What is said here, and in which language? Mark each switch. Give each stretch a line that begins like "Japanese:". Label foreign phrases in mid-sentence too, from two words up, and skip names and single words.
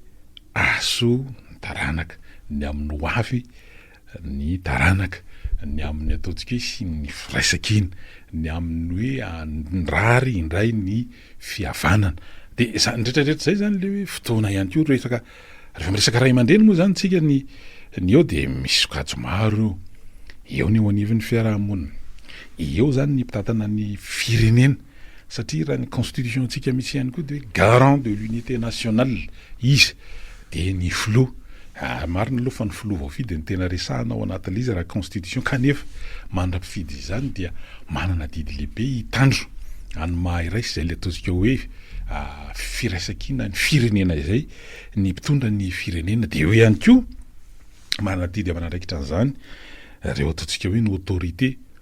Malagasy: aso ny taranaka ny amin'ny hoavy ny taranaka ny amin'ny ataontsika hoe sy ny firaisakina ny amin'ny hoe andrary indray ny fihavanana de zany retraretra zay zany le hoe fotoana ihany ko rehefa miresaka ray aman-dreny moa zany tsika ny eo de misy sokajo maro eo ny eo anivon'ny fiarahamonina eo zany ny mpitatana ny firenena satria raha ny constitution tsika misy ihany koa de
French: garant de l'unité nationale
Malagasy: izy de ny filoha marina aloha fa ny filoha vaofidy ny tena resahana ao anatin'le izy raha constitution kanefa mandra-pifidy izany dia manana didy lehibe hitandro any maha-iray sy zay le ataontsika hoe firaisakina ny firenena izay ny mpitondra ny firenena de eo ihany ko manana didy amanandraikitra an'izany reo ataontsika hoe ny autorité